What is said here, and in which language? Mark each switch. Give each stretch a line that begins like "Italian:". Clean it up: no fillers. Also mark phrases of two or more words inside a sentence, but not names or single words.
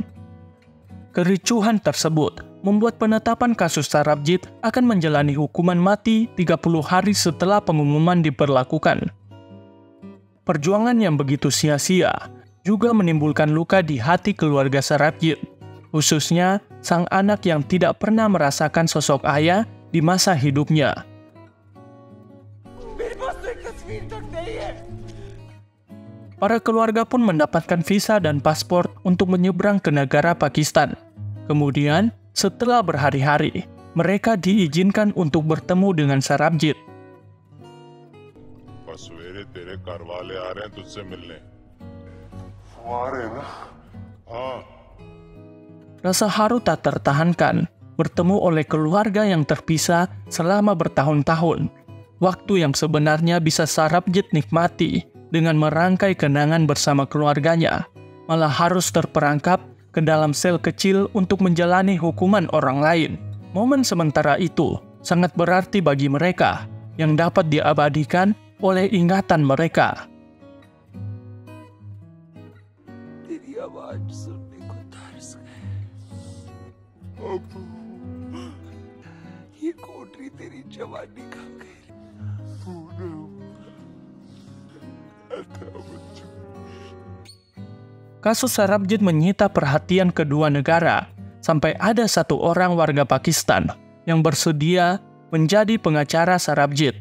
Indonesian: Kericuhan tersebut membuat penetapan kasus Sarabjit akan menjalani hukuman mati 30 hari setelah pengumuman diberlakukan. Perjuangan yang begitu sia-sia juga menimbulkan luka di hati keluarga Sarabjit, khususnya sang anak yang tidak pernah merasakan sosok ayah di masa hidupnya.
Hindi: मेरे पास तो एक तस्वीर तक नहीं है।
Indonesian: Para keluarga pun mendapatkan visa dan paspor untuk menyeberang ke negara Pakistan. Kemudian, setelah berhari-hari, mereka diizinkan untuk bertemu dengan Sarabjit.
Hindi: सवेरे तेरे घर वाले आ रहे हैं तुझसे मिलने। वो आ रहे हैं ना? हाँ।
Indonesian: Rasa haru tak tertahankan bertemu oleh keluarga yang terpisah selama bertahun-tahun. Waktu yang sebenarnya bisa Sarabjit nikmati dengan merangkai kenangan bersama keluarganya, malah harus terperangkap ke dalam sel kecil untuk menjalani hukuman orang lain. Momen sementara itu sangat berarti bagi mereka yang dapat diabadikan oleh ingatan mereka.
Hindi: तेरी आवाज सुनने को तरस गए। ये कोठरी तेरी जवानी खा गई।
Indonesian: Kasus Sarabjit menyita perhatian kedua negara, sampai ada satu orang warga Pakistan yang bersedia menjadi pengacara Sarabjit.